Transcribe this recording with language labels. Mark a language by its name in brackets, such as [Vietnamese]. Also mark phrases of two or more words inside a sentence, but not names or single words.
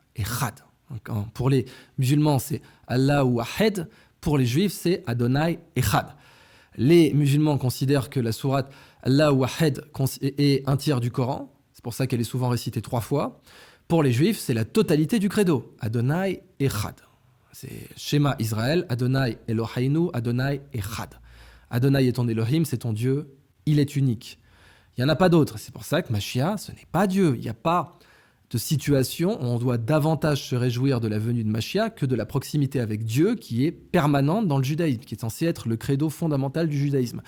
[French] Pour les musulmans, c'est [Arabic] الله أحد. [French] Pour les juifs, c'est [Hebrew] אדוני אחד. [French] Les musulmans considèrent que la sourate [Arabic] الله أحد [French] est un tiers du Coran. C'est pour ça qu'elle est souvent récitée 3 fois. Pour les juifs, c'est la totalité du credo. [Hebrew] אדוני אחד. C'est שמע ישראל אדוני אלוהינו אדוני אחד. [French] Adonai est ton Elohim, c'est ton Dieu, il est unique. Il n'y en a pas d'autre. C'est pour ça que Mashiach, ce n'est pas Dieu. Il n'y a pas de situation où on doit davantage se réjouir de la venue de Mashiach que de la proximité avec Dieu qui est permanente dans le judaïsme, qui est censé être le credo fondamental du judaïsme.